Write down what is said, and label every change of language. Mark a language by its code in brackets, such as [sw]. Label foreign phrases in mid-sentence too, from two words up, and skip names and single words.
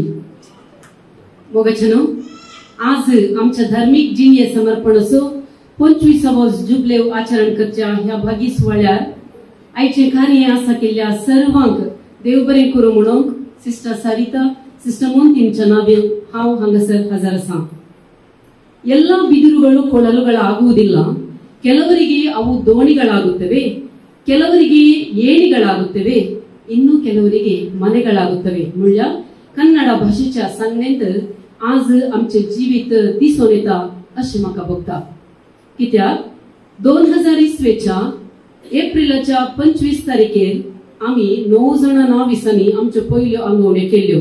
[kok] मोगाचनो आज आमच्या धार्मिक जिणये समर्पणाचो 25वा जुबलेव आचरण करच्या ह्या भागी सुवाळ्यार आयचे कार्य आसा केल्ल्या सर्वांक देव बरें करूं म्हणून सिस्टर सारिता सिस्टर मोंतींच्या नावे हांव हांगासर हजर आसां. [kn] ಎಲ್ಲ ಬಿದಿರುಗಳು ಕೊಳಲುಗಳ ಆಗುವುದಿಲ್ಲ, ಕೆಲವರಿಗೆ ಅವು ದೋಣಿಗಳಾಗುತ್ತವೆ, ಕೆಲವರಿಗೆ ಏಣಿಗಳಾಗುತ್ತವೆ, ಇನ್ನು ಕೆಲವರಿಗೆ ಮನೆಗಳಾಗುತ್ತವೆ. [kok] मुळ्या कन्नड भाषेच्या सांगण्यात आज आमचे जीवित दिसून येता अशें म्हाका भोगता. कित्याक 2020च्या एप्रिलाच्या 25 तारखेर आमी 9 जाणां विसांनी आमच्यो पयल्यो आंगवण्यो केल्यो.